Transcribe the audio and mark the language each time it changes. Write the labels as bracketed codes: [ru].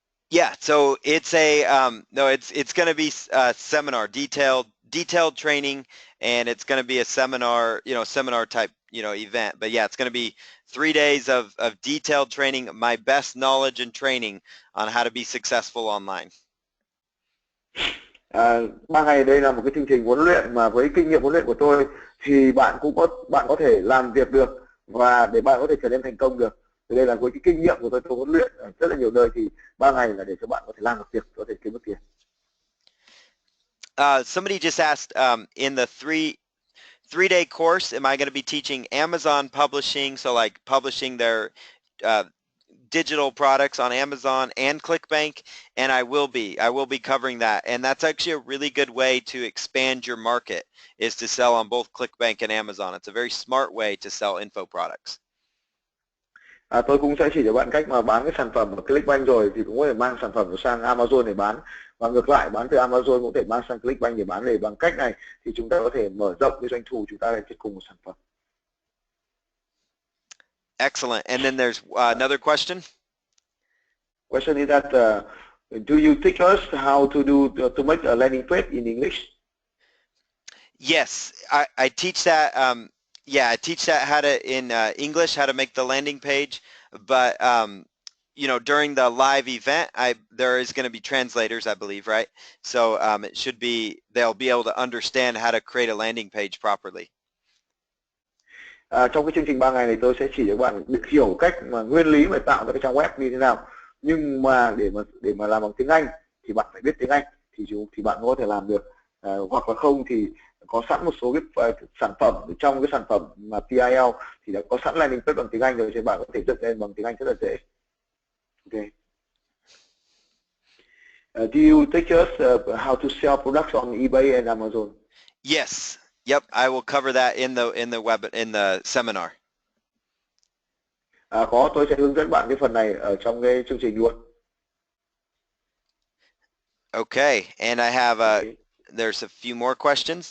[en] Yeah, so it's no, it's going to be a seminar, detailed training, and it's going to be a seminar, seminar type, event. But yeah, it's going to be 3 days of detailed training, my best knowledge and training on how to be successful online. [vi] 3 ngày đây là một cái chương trình huấn luyện mà với kinh nghiệm huấn luyện của tôi thì bạn có thể làm việc được và để bạn có thể trở nên thành công được. Thì đây là với cái kinh nghiệm của tôi huấn luyện ở rất là nhiều nơi thì 3 ngày là để cho bạn có thể làm được việc, có thể kiếm được tiền. [en] Somebody just asked, in the three-day course, am I going to be teaching Amazon publishing, so like publishing their digital products on Amazon and ClickBank? And I will be covering that. And that's actually a really good way to expand your market, is to sell on both ClickBank and Amazon. It's a very smart way to sell info products. [vi] Tôi cũng sẽ chỉ cho bạn cách mà bán cái sản phẩm ở ClickBank rồi thì cũng có thể mang sản phẩm sang Amazon để bán, và ngược lại bán từ Amazon cũng có thể mang sang ClickBank để bán. Để bằng cách này thì chúng ta có thể mở rộng cái doanh thu chúng ta lên trên cùng một sản phẩm. [en] Excellent. And then there's another question. Question is that do you teach us how to make a landing page in English? Yes, I teach that. Yeah, I teach that in English, how to make the landing page. But during the live event, there is going to be translators, I believe, right? So it should be, they'll be able to understand how to create a landing page properly. [vi] Trong cái chương trình 3 ngày này tôi sẽ chỉ cho bạn được hiểu cách mà nguyên lý mà tạo ra cái trang web như thế nào. Nhưng mà để mà làm bằng tiếng Anh thì bạn phải biết tiếng Anh thì bạn có thể làm được. Hoặc là không thì có sẵn một số cái sản phẩm trong cái sản phẩm mà PIL thì đã có sẵn landing page bằng tiếng Anh rồi, thì bạn có thể dựng lên bằng tiếng Anh rất là dễ. [en] Okay. Do you teach us how to sell products on eBay and Amazon? Yes. Yep. I will cover that in the seminar. [vi] Tôi sẽ hướng dẫn bạn cái phần này ở trong cái chương trình luôn. [en] Okay. And I have there's a few more questions.